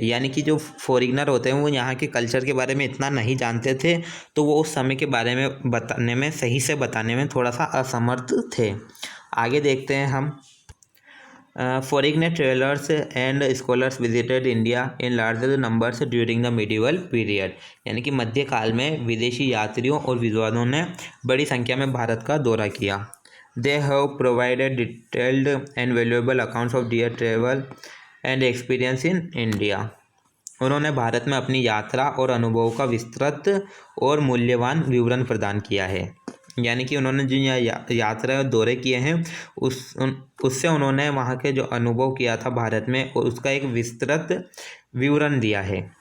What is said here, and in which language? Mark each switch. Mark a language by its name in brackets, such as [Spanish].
[Hindi] यानी कि जो फॉरेनर होते हैं वो यहाँ के कल्चर के बारे में इतना नहीं जानते थे, तो वो उस समय के बारे में बताने में, सही से बताने में थोड़ा सा असमर्थ थे। आगे देखते हैं हम। [English] Foreign travelers and scholars visited India in larger numbers during the medieval period। [Hindi] यानी कि मध्यकाल में विदेशी यात्रियों और विद्वानों ने बड़ी संख्या में भारत का दौरा किया। [English] They have provided detailed and valuable accounts of their travel and experience in India। [Hindi] उन्होंने भारत में अपनी यात्रा और अनुभव का विस्तृत और मूल्यवान विवरण प्रदान किया है। यानी कि उन्होंने जो यात्रा और दौरे किए हैं उससे उन्होंने वहाँ के जो अनुभव किया था भारत में और उसका एक विस्तृत विवरण दिया है।